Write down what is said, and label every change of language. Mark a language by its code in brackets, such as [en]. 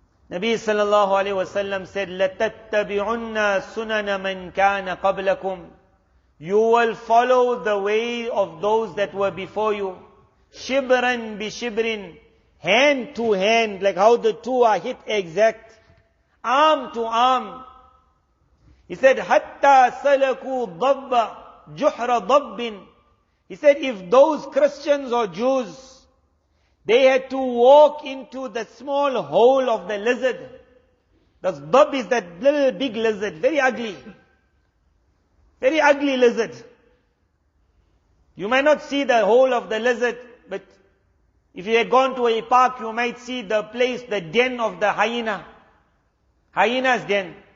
[ar] Nabi sallallahu alayhi wa sallam [en] said, [ar] لَتَتَّبِعُنَّ سُنَنَ مَنْ كَانَ قَبْلَكُمْ. [en] You will follow the way of those that were before you. [ar] Shibran bi shibrin. [en] Hand to hand, like how the two are hit exact. Arm to arm. He said, [ar] حَتَّى سَلَكُوا ضَبَّ جُحْرَ ضَبٍّ. [en] He said, if those Christians or Jews, they had to walk into the small hole of the lizard. The dab is that little big lizard, very ugly. Very ugly lizard. You might not see the hole of the lizard, but if you had gone to a park, you might see the place, the den of the hyena. Hyena's den.